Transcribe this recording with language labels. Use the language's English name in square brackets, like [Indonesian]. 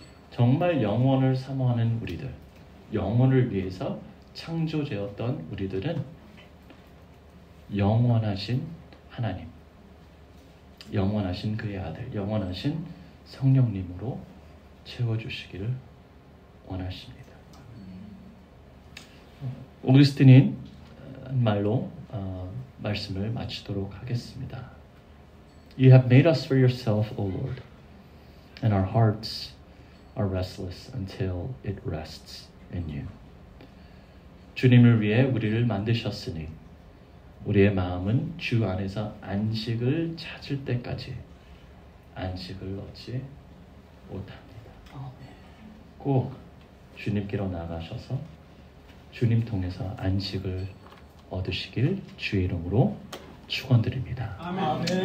[Korean] 정말 영원을 사모하는 우리들, 영원을 위해서 창조되었던 우리들은 영원하신 하나님, 영원하신 그의 아들, 영원하신 성령님으로 채워주시기를 원하십니다. 오그스틴이 말로 말씀을 마치도록 하겠습니다. [English] You have made us for yourself, O Lord, and our hearts are restless until it rests in you. [Korean] 주님을 위해 우리를 만드셨으니 우리의 마음은 주 안에서 안식을 찾을 때까지 안식을 얻지 못합니다. 꼭 주님께로 나가셔서 주님 통해서 안식을 얻으시길 주의 이름으로 축원드립니다. 아멘.